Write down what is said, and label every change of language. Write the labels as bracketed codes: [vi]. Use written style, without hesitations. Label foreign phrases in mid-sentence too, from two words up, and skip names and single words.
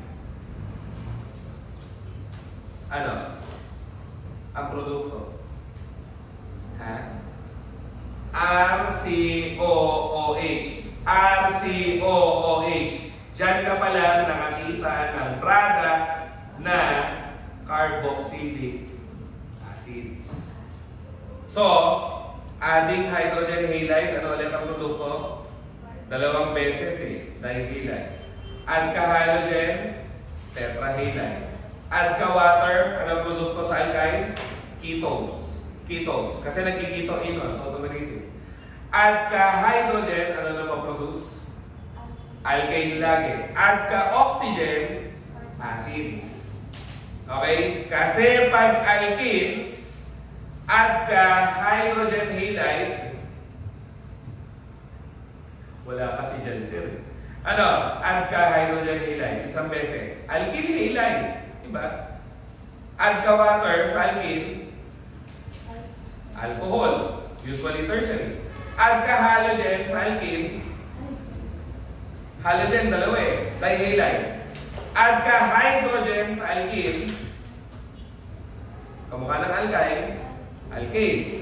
[tl] Ano? Ang produkto? Ha? RCOOH. RCOOH. Diyan ka pala nakakita ng product na [en] carboxylic acids. So, adding hydrogen halide, [tl] ano ulit ang produkto? 2 beses eh, dihalide. Add ka halogen, tetrahalide. Add ka water, ano ang produkto sa alkynes? Ketones. Ketones. Kasi nagkiketoinon, automerism. Add ka hydrogen, ano na maproduce? Alkane lagi. Add ka oxygen, acids. Okay? Kasi pag alkenes, add ka [en] hydrogen halide, [tl] wala kasi dyan, sir. Ano? Add ka [en] hydrogen halide, [tl] 1 beses. [en] Alkyl halide, [tl] diba? Add ka water sa alkene, alcohol, usually tertiary. Add ka halogen sa alkene, halogen 2 eh, dihalide. Add ka hydrogen sa alkene, kamukha ng alkyne, alkane.